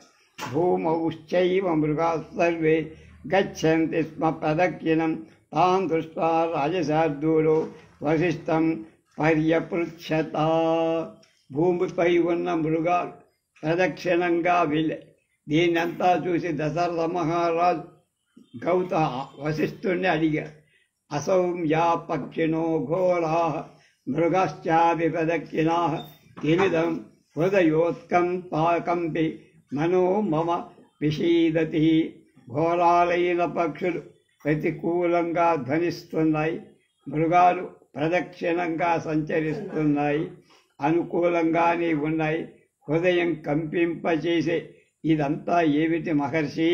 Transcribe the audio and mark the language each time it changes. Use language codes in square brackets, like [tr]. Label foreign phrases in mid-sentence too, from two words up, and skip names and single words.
[sa] భూమౌశ్చైవ మృగా సర్వే గచ్చంతి స్మ ప్రదక్షిణం తాన్ దృష్ట్వా రాజశార్దూలో వశిష్ఠం పర్యపృచ్ఛత. [te] భూమిపై ఉన్న మృగాలు ప్రదక్షిణంగా వెళ్ళాయి. దీన్నంతా చూసి దశరథ మహారాజు వశిష్ఠుణ్ణి అడిగాడు. [sa] असौम्या पक्षिणो घोराः मृगश्चाभिप्रदक्षिणाः किमिदं హృదయోత్కంపి మనో మమ విషీదతి. [te] ఘోరాలైన పక్షులు ప్రతికూలంగా ధ్వనిస్తున్నాయి, మృగాలు ప్రదక్షిణంగా సంచరిస్తున్నాయి, అనుకూలంగానే ఉన్నాయి, హృదయం కంపింపచేసే ఇదంతా ఏమిటి మహర్షి?